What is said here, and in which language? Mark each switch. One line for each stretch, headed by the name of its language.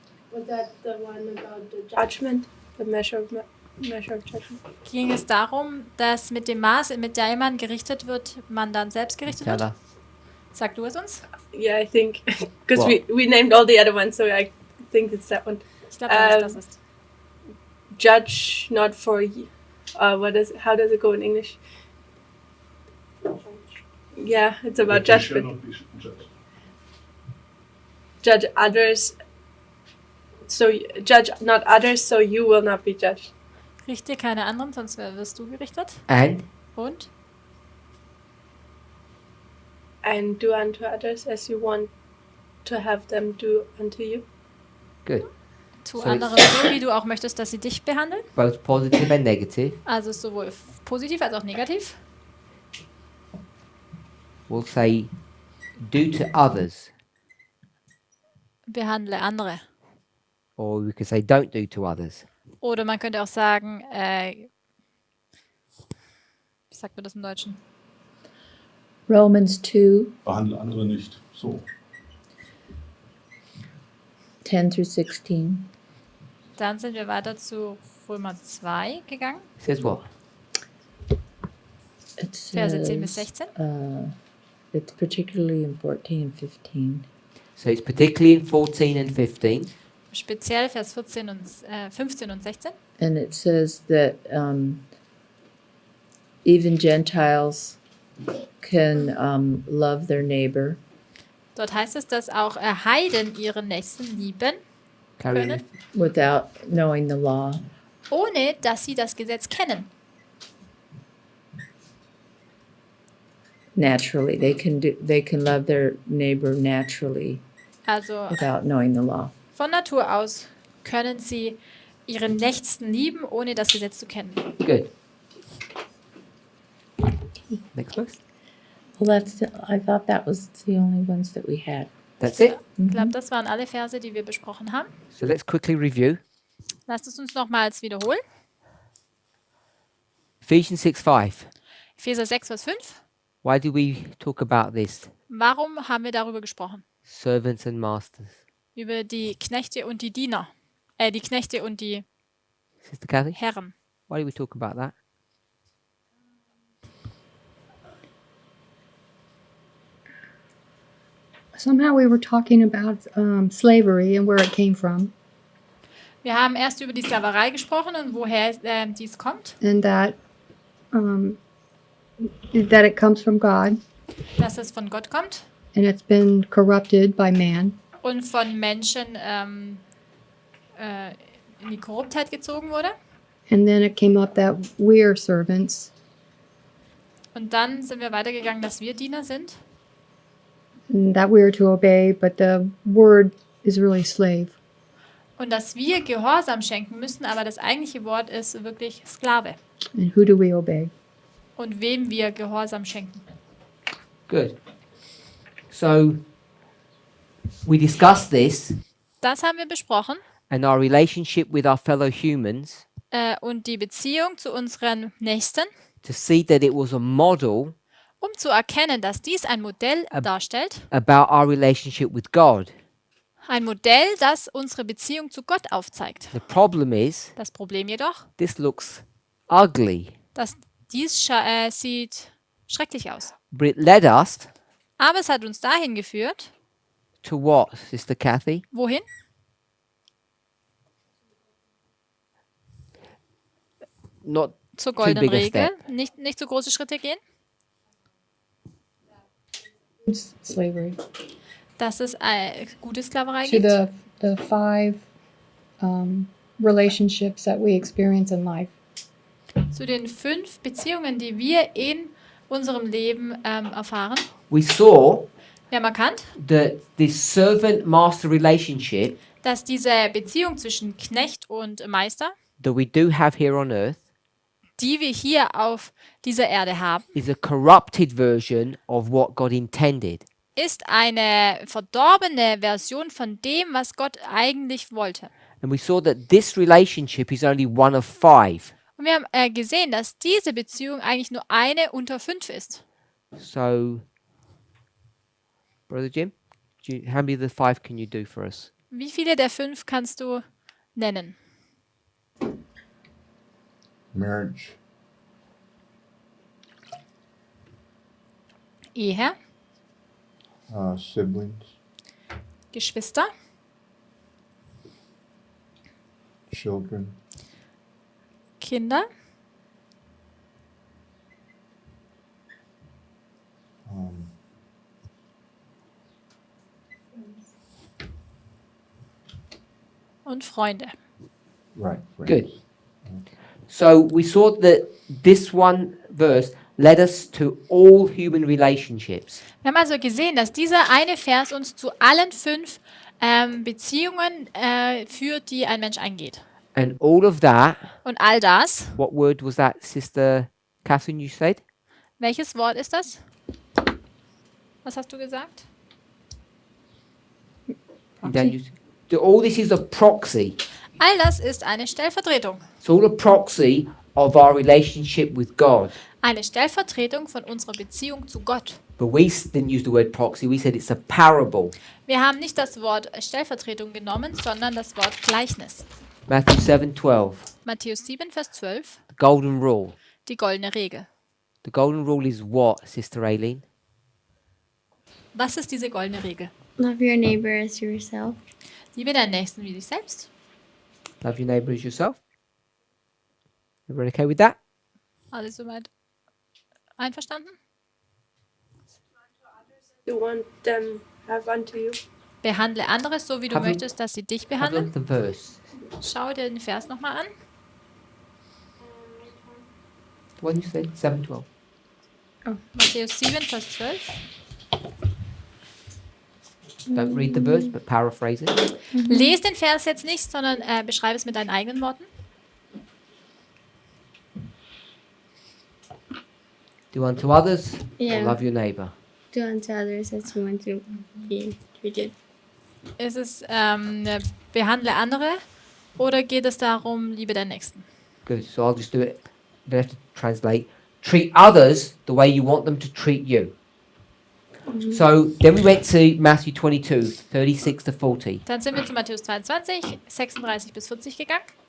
English: Was that the one about the judgment? The measure of judgment?
German: Ging es darum, dass mit dem Maß, mit dem man gerichtet wird, man dann selbst gerichtet
English: Tell
German: wird?
English: us.
German: Sag du es uns?
English: Yeah, I think because What? we named all the other ones, so I think it's that one.
German: Ich glaube, das ist.
English: Judge not for how does it go in English? Yeah, it's about That you shall judgment. not be judged. Judge others, so judge not others, so you will not be judged.
German: Richte keine anderen, sonst wirst du gerichtet.
English: And
German: Und?
English: And do unto others as you want to have them do unto you. good.
German: Tu
English: So
German: anderen so, wie du auch möchtest, dass sie dich behandeln.
English: Both positive and negative.
German: Also sowohl positiv als auch negativ.
English: We'll say do to others,
German: Behandle andere.
English: or we could say don't do to others.
German: Oder man könnte auch sagen, wie sagt man das im Deutschen?
English: Romans 2,
German: Behandle andere nicht so.
English: 10 through 16.
German: Dann sind wir weiter zu Römer 2 gegangen.
English: Says what? It
German: Verse 10 bis
English: says,
German: 16.
English: it's particularly in 14 and 15. So it's particularly in 14 and 15.
German: Speziell Vers 14 und, 15 und 16.
English: And it says that even Gentiles can love their neighbor.
German: Dort heißt es, dass auch Heiden ihren Nächsten lieben
English: Carry on.
German: können,
English: Without knowing the law.
German: ohne dass sie das Gesetz kennen.
English: Naturally, they can love their neighbor naturally
German: Also
English: without knowing the law.
German: von Natur aus können sie ihren Nächsten lieben, ohne das Gesetz zu kennen.
English: Good. Next verse. Well, I thought that was the only ones that we had. That's it.
German: Ich glaube, das waren alle Verse, die wir besprochen haben.
English: So let's quickly review.
German: Lasst es uns nochmals wiederholen.
English: Ephesians 6:5.
German: Epheser 6, Vers 5.
English: Why do we talk about this?
German: Warum haben wir darüber gesprochen?
English: Servants and masters.
German: Über die Knechte und die Diener. Die Knechte und die
English: Sister Kathy,
German: Herren.
English: why do we talk about that? Somehow we were talking about slavery and where it came from,
German: Wir haben erst über die Sklaverei gesprochen und woher dies kommt.
English: and that it comes from God,
German: Dass es von Gott kommt
English: and it's been corrupted by man,
German: und von Menschen in die Korruptheit gezogen wurde.
English: and then it came up that we're servants,
German: Und dann sind wir weitergegangen, dass wir Diener sind.
English: and that we're to obey, but the word is really slave.
German: Und dass wir Gehorsam schenken müssen, aber das eigentliche Wort ist wirklich Sklave.
English: And who do we obey?
German: Und wem wir Gehorsam schenken.
English: Good. So we discussed this
German: Das haben wir besprochen.
English: and our relationship with our fellow humans
German: Und die Beziehung zu unseren Nächsten,
English: to see that it was a model
German: um zu erkennen, dass dies ein Modell darstellt.
English: about our relationship with God.
German: Ein Modell, das unsere Beziehung zu Gott aufzeigt.
English: The problem is
German: Das Problem jedoch,
English: this looks ugly,
German: dass dies sieht schrecklich aus.
English: but it led us
German: Aber es hat uns dahin geführt.
English: to what, Sister Kathy?
German: Wohin?
English: Not
German: Zur
English: too
German: goldenen
English: big a
German: Regel.
English: step.
German: Nicht so große Schritte gehen.
English: It's slavery.
German: Dass es gute Sklaverei
English: To
German: gibt.
English: the five relationships that we experience in life.
German: Zu den 5 Beziehungen, die wir in unserem Leben erfahren.
English: We saw
German: Wir haben erkannt,
English: that this servant-master relationship
German: dass diese Beziehung zwischen Knecht und Meister,
English: that we do have here on earth
German: die wir hier auf dieser Erde haben,
English: is a corrupted version of what God intended.
German: ist eine verdorbene Version von dem, was Gott eigentlich wollte.
English: And we saw that this relationship is only one of 5.
German: Und wir haben gesehen, dass diese Beziehung eigentlich nur eine unter 5 ist.
English: So, Brother Jim, how many of the 5 can you do for us?
German: Wie viele der 5 kannst du nennen?
English: Marriage,
German: Ehe,
English: Siblings,
German: Geschwister,
English: children,
German: Kinder, um, und Freunde.
English: right, Good. friends. So we saw that this one verse led us to all human relationships.
German: Wir haben also gesehen, dass dieser eine Vers uns zu allen 5 Beziehungen führt, die ein Mensch eingeht.
English: And all of that,
German: Und all das,
English: what word was that, Sister Catherine, you said?
German: welches Wort ist das? Was hast du gesagt?
English: And then all this is a proxy.
German: All das ist eine Stellvertretung.
English: It's all a proxy of our relationship with God.
German: Eine Stellvertretung von unserer Beziehung zu Gott.
English: But we didn't use the word proxy, we said it's a parable.
German: Wir haben nicht das Wort Stellvertretung genommen, sondern das Wort Gleichnis.
English: Matthew 7:12,
German: Matthäus 7, Vers 12,
English: the golden rule.
German: die goldene Regel.
English: The golden rule is what, Sister Aileen?
German: Was ist diese goldene Regel?
English: Love your neighbor as yourself.
German: Liebe deinen Nächsten wie dich selbst.
English: Love your neighbour as yourself. Everyone okay with that?
German: Alle soweit einverstanden?
English: You want them have unto you.
German: Behandle andere so, wie du
English: Have a-
German: möchtest, dass sie dich
English: Have a look
German: behandeln.
English: at the verse.
German: Schau dir den Vers nochmal an.
English: What did you say? 7:12.
German: Matthäus 7, Vers 12.
English: Don't read the verse, but paraphrase it.
German: Lies den Vers jetzt nicht, sondern beschreibe es mit deinen eigenen Worten.
English: Do unto others, Yeah. or love your neighbour. Do unto others as you want to be treated.
German: Ist es behandle andere oder geht es darum, liebe deinen Nächsten?
English: Good. So I'll just do it. You don't have to translate. Treat others the way you want them to treat you. So then we went to Matthew 22, 36 to 40.
German: Dann sind wir zu Matthäus 22, 36 bis 40 gegangen.